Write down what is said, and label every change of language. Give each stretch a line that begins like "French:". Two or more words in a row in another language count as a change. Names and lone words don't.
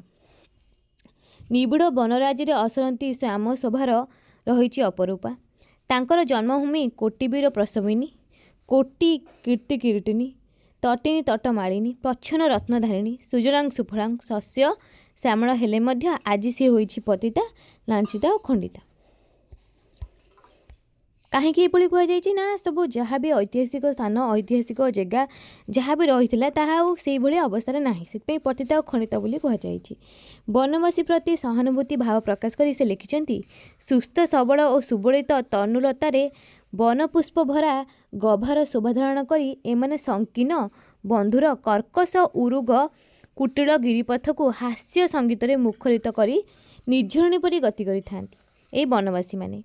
Odia: ନିବିଡ଼ ବନରାଜି ଅସରତି ଶ୍ୟାମ ଶୋଭାର ରହି ଅପରୂପା ତାଙ୍କର ଜନ୍ମଭୂମି କୋଟିବୀର ପ୍ରସବିନୀ କୋଟି କୀର୍ତ୍ତି କୀର୍ତ୍ତିନୀ ତଟିନୀ ତଟମାଳିନୀ ପ୍ରଚ୍ଛନ୍ନ ରତ୍ନଧାରିଣୀ ସୁଜଳାଂ ସୁଫଳାଂ ଶସ୍ୟ ଶ୍ୟାମଳ ହେଲେ ମଧ୍ୟ ଆଜି ସେ ହୋଇଛି ପତିତା, ଲାଞ୍ଛିତା ଓ ଖଣ୍ଡିତା। କାହିଁକି ଏଭଳି କୁହାଯାଇଛି ନା ସବୁ ଯାହା ବି ଐତିହାସିକ ସ୍ଥାନ, ଐତିହାସିକ ଜାଗା ଯାହା ବି ରହିଥିଲା ତାହା ଆଉ ସେଇଭଳି ଅବସ୍ଥାରେ ନାହିଁ, ସେଥିପାଇଁ ପତିତା ଓ ଖଣ୍ଡିତା ବୋଲି କୁହାଯାଇଛି। ବନବାସୀ ପ୍ରତି ସହାନୁଭୂତି ଭାବ ପ୍ରକାଶ କରି ସେ ଲେଖିଛନ୍ତି, ସୁସ୍ଥ ସବଳ ଓ ସୁବଳିତ ତନୁଲତାରେ ବନପୁଷ୍ପ ଭରା ଗଭାର ଶୋଭା ଧାରଣ କରି ଏମାନେ ସଂକୀର୍ଣ୍ଣ ବନ୍ଧୁର କର୍କଶ ଉରୁଗ କୁଟିଳ ଗିରିପଥକୁ ହାସ୍ୟ ସଙ୍ଗୀତରେ ମୁଖରିତ କରି ନିର୍ଝରଣୀ ପରି ଗତି କରିଥାନ୍ତି ଏହି ବନବାସୀମାନେ।